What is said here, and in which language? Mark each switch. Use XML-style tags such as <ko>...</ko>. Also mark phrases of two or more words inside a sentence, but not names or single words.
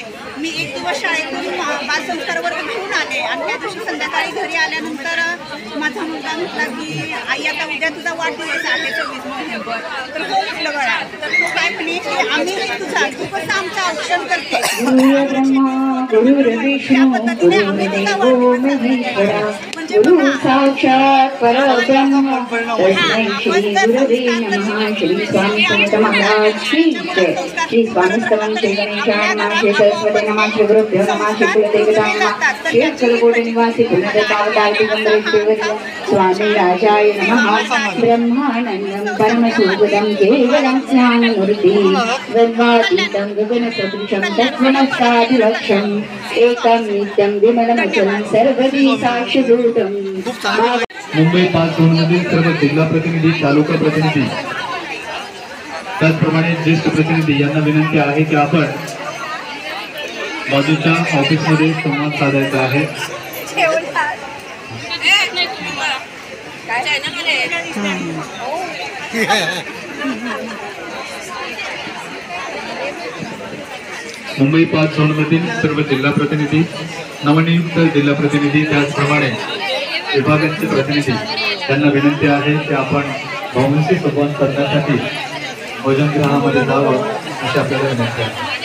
<mr>मी एक दिवस शाळेतून बालसंस्कार वर्ग घेऊन आले आणि त्या दिवशी संध्याकाळी घरी आल्यानंतर माझा मुलगा म्हटला की आई आता उद्या तुझा वाढदिवस आहे 24 नोव्हेंबर. तर हो म्हटलं बाळा. तर तो काय म्हणे की आम्ही तुझा तू कसं आमचं औक्षण करते, त्या पद्धतीने आम्ही तुझा वाढदिवस साजरा करतो. म्हणजे बघा</mr> <sa>साक्षात परब्रह्म तस्मै श्री गुरवे नमः.</sa> <mr>श्री स्वामी समर्थ महाराज की जय.</mr> <sa>श्री स्वामी समर्थ श्री गणेशाय नमः. श्री सरस्वती नमः. श्री गुरुभ्यो नमः. श्री कुलदेवताय नमः. श्री अक्कलकोट निवासी पुण्यदेवतावतार दिगंबरेश्वर स्वामी राजाय नमः. ब्रह्मानंदं परमसुखदं केवलं ज्ञानमूर्ति वद्वातीतं गगनसदृशं तत्त्वमस्याधिलक्ष्यम् एकं नित्यं विमलमचलं सर्वदी साक्षिभूतं.</sa> <mr>मुंबई 5 झोनमधील सर्व जिल्हा प्रतिनिधी, तालुका प्रतिनिधी, त्याचप्रमाणे ज्येष्ठ प्रतिनिधी यांना विनंती आहे की आपण बाजूच्या ऑफिसमध्ये संवाद साधायचा आहे. मुंबई 5 झोनमधील सर्व जिल्हा प्रतिनिधी, नवनियुक्त जिल्हा प्रतिनिधी, त्याचप्रमाणे विभागाचे प्रतिनिधी त्यांना विनंती आहे की आपण बहुमंशी संवाद करण्यासाठी भोजनगृहामध्ये जावं अशी आपल्याला विनंती आहे.</mr>